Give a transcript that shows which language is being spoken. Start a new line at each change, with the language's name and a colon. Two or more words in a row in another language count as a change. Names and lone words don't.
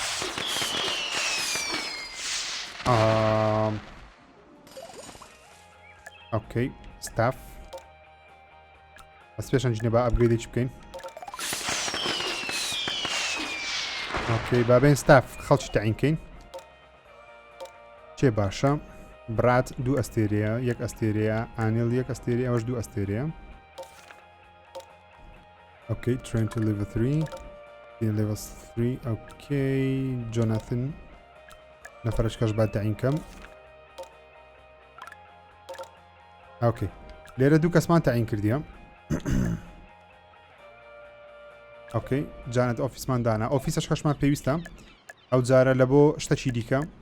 English: okay staff
Central Kurdish: بەس پێشان جنێ با ئەپگرێدێکی بکەین ئۆکەی بابێن ستاف خەڵکی تەعیینکەین چێ باشە برات دوو ئەستێرەیە یەک ئەستێرەیە ئانێڵ یەک ئەستێرە ئەوەش دوو ئەستێرەیە ئۆکەی
English: train to level 3 level 3
Central Kurdish: ئۆکەی جۆناتن نەفرشکەش با تەعیینکەم ئۆکەی لێرە دوو کەسمان تەعیین کردیە ئۆکەی جانێت ئۆفیسمان دانا ئۆفیسەش خەشمان پێویستە ئەو جارە لە بۆ شتەکی دیکە